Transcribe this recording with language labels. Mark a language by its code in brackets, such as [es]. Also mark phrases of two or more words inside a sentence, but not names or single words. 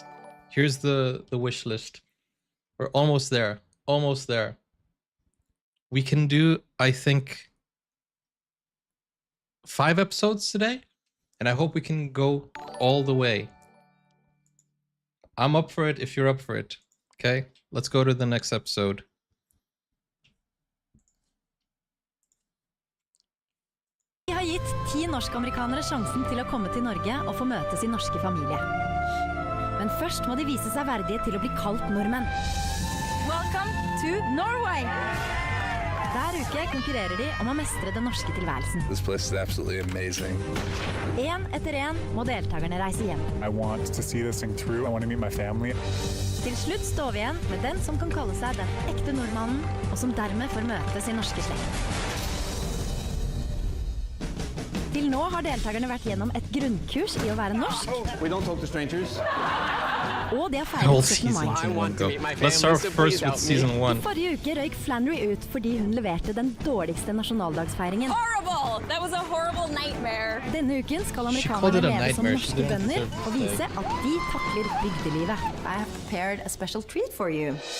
[en] Here's the wish list. We're almost there. Almost there. We can do, I think, 5 episodes today. And I hope we can go all the way. I'm up for it if you're up for it. Okay, let's go to the next episode. [no] Vi har gitt 10 norsk-amerikanere sjansen til å komme til Norge og få møte sin norske familie. Men først må de vise seg verdige til å bli kalt nordmenn. [en] Welcome to Norway! [no] Hver uke konkurrerer de om å mestre den norske tilværelsen. [en] This place is absolutely amazing. [no] En etter en må deltakerne reise hjem. [en] I want to see this thing through. I want to meet my family. [no] Til slutt står vi igjen med den som kan kalle seg den ekte nordmannen, og som dermed får møte sin norske slekt. Til nå har deltakerne vært gjennom et grunnkurs i å være norsk. [en] We don't talk to strangers. [no] Og de har feiret 17. mai. [en] Let's start first with season 1. [no] I forrige uke røyk Flannery ut fordi hun leverte den dårligste nasjonaldagsfeiringen. [en] Horrible! That was a horrible nightmare. [no] Denne uken skal amerikanerne leve som norske bønder og vise at de takler bygdelivet. [en] I have prepared a special treat for you.